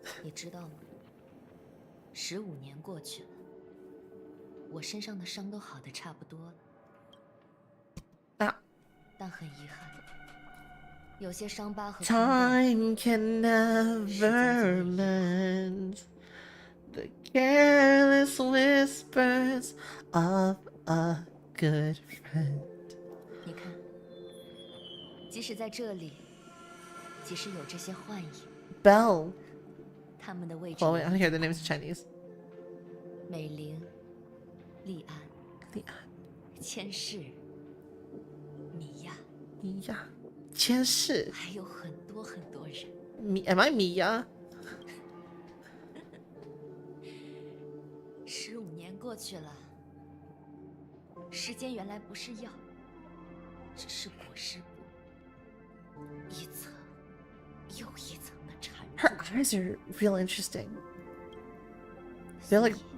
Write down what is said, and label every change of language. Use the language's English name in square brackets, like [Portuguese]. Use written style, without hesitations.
[Chinese] 你知道吗？15年过去了，我身上的伤都好的差不多了， Ah. 但很遗憾，有些伤疤和坑洞 [English] Time can never mend the careless whispers of a good friend. [Chinese] 你看，即使在这里，即使有这些幻影， [English] Belle. [Chinese] 他们的位置 [English] Oh, wait, I don't hear the names in Chinese. [Chinese] 美玲、丽安、千世、米娅， Mia. 千世. 还有很多很多人。 [English] Am I Mia? [Chinese] 15年过去了，时间原来不是药，只是裹尸布，一层又一层的缠 [English] Her [Chinese] 住着。 [English] eyes are real interesting. They're like